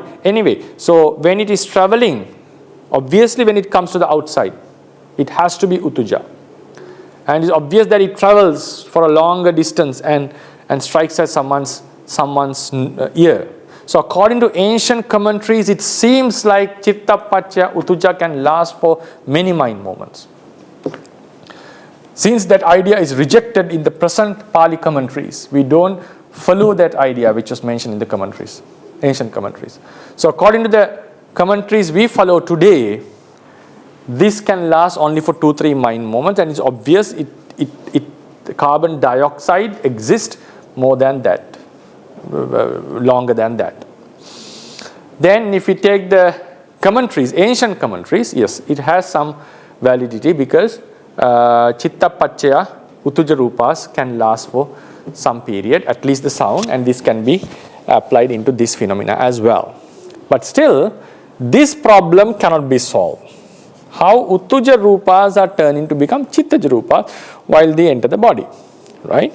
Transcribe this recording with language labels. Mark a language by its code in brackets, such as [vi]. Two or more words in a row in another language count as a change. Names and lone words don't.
[en] Anyway, so when it is traveling, obviously when it comes to the outside, it has to be utuja. And it's obvious that it travels for a longer distance and strikes at someone's ear. So according to ancient commentaries, it seems like [pi] chitta paccaya utuja [en] can last for many mind moments. Since that idea is rejected in the present Pali commentaries, we don't follow that idea which was mentioned in the commentaries, ancient commentaries. So according to the commentaries we follow today, this can last only for 2-3 mind moments, and it's obvious the carbon dioxide exists more than that, longer than that. Then if we take the commentaries, ancient commentaries, yes, it has some validity because [pi] chitta paccaya utuja rupas [en] can last for some period, at least the sound, and this can be applied into this phenomena as well. But still, this problem cannot be solved. How [pi] utuja rupas [en] are turning to become [pi] chittaja rupas [en] while they enter the body, right?